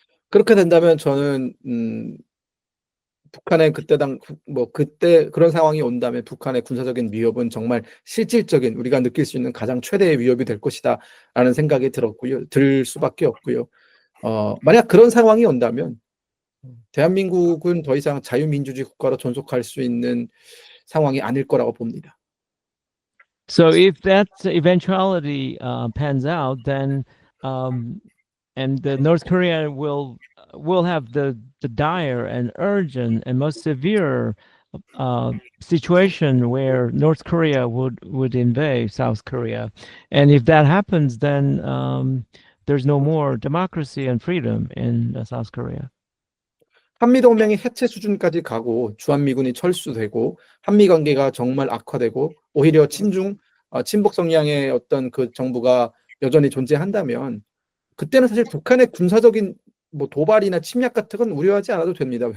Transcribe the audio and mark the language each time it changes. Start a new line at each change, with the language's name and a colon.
Korean: 그렇게 된다면 저는 북한의 그때 그런 상황이 온다면 북한의 군사적인 위협은 정말 실질적인 우리가 느낄 수 있는 가장 최대의 위협이 될 것이다라는 생각이 들 수밖에 없고요. 만약 그런 상황이 온다면 대한민국은 더 이상 자유민주주의 국가로 존속할 수 있는 상황이 아닐 거라고 봅니다.
English: So if that eventuality pans out, then and the North Korea will have the dire and urgent and most severe situation where North Korea would invade South Korea, and if that happens, then there's no more democracy and freedom in South Korea.
Korean: 한미동맹이 해체 수준까지 가고 주한미군이 철수되고 한미관계가 정말 악화되고 오히려 친북 성향의 어떤 그 정부가 여전히 존재한다면 그때는 사실 북한의 군사적인 도발이나 침략 같은 건 우려하지 않아도 됩니다.